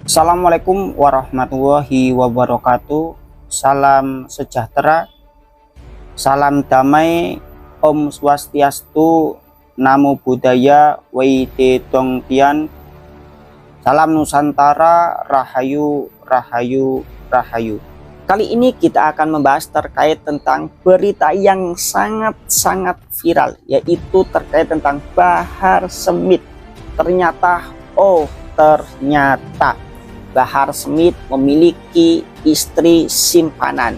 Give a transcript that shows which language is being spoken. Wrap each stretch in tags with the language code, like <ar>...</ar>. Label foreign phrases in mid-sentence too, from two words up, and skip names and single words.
<ar>السلام عليكم ورحمة الله وبركاته.</ar> <id>Salam sejahtera, salam damai,</id> <sa>Om Swastiastu,</sa> <pi>Namo Buddhaya,</pi> <zh>惟德动天,</zh> <id>salam Nusantara,</id> <jv>Rahayu, Rahayu, Rahayu.</jv> <id>Kali ini kita akan membahas terkait tentang berita yang sangat-sangat viral, yaitu terkait tentang Bahar Smith. Ternyata Bahar Smith memiliki istri simpanan.</id>